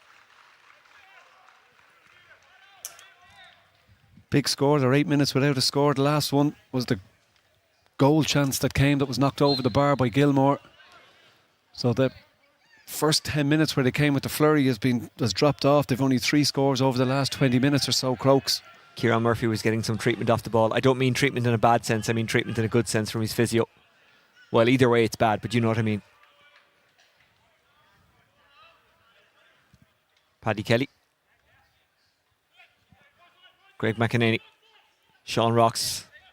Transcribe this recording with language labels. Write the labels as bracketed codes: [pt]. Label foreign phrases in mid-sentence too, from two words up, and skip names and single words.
[en] Big score. They're 8 minutes without a score. The last one was the goal chance that came that was knocked over the bar by Gilmore. So the first 10 minutes where they came with the flurry has dropped off. They've only 3 scores over the last 20 minutes or so. Crokes. Kieran Murphy was getting some treatment off the ball. I don't mean treatment in a bad sense. I mean treatment in a good sense from his physio. Well, either way it's bad, but you know what I mean. Paddy Kelly. Greg McEnany. Sean Rocks.